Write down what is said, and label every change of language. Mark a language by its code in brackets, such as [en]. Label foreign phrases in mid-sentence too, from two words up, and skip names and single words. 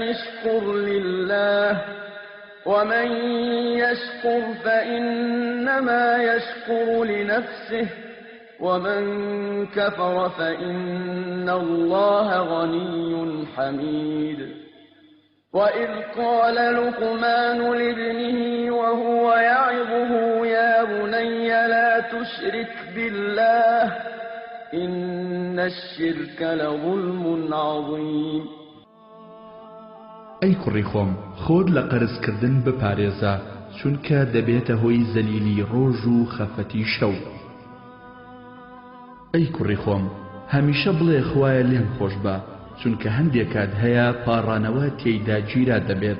[ar] اشكر لله ومن يشكر فإنما يشكر لنفسه ومن كفر فإن الله غني حميد وإذ قال لقمان لابنه وهو يعظه يا بني لا تشرك بالله إن الشرك لظلم عظيم [ckb] ئەی کوڕی خۆم خۆت لە قەرزکردن بپارێزە چونکە دەبێتە هۆی زەلیلی ڕۆژ و خەفەتی شەو. ئەی کوڕی خۆم هەمیشە بڵێ خوایە لێم خۆش بە چونکە هەندێک کات هەیە پاڕانەوە تێیدا گیرا دەبێت.